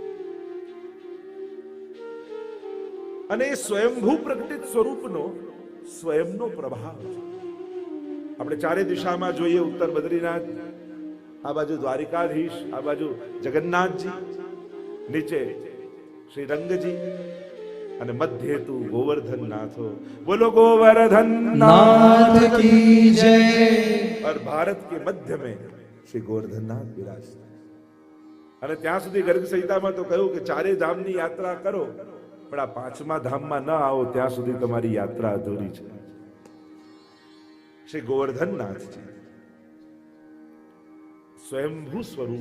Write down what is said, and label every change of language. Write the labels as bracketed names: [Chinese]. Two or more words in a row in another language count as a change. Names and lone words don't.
[Gujarati] અને એ સ્વયંભૂ પ્રગટિત સ્વરૂપનો સ્વયંનો પ્રભાવ છે. આપણે ચારે દિશામાં જોઈએ, ઉત્તર બદ્રીનાથ, આ બાજુ દ્વારિકાધીશ, આ બાજુ જગન્નાથજી, નીચે શ્રી રંગજી, અને મધ્ય તું गोवर्धन नाथो. [Hindi] बोलो गोवर्धन नाथ की जय. और भारत के मध्य में श्री गोवर्धन नाथ विराजता. [Gujarati] અને ત્યાં સુધી ગર્ગ સંહિતામાં તો કહ્યું કે ચારે ધામની યાત્રા કરો, પણ આ પાંચમા ધામમાં ન આવો ત્યાં સુધી તમારી યાત્રા અધૂરી છે. શ્રી ગોવર્ધન નાથજી સ્વયંભૂ સ્વરૂપ.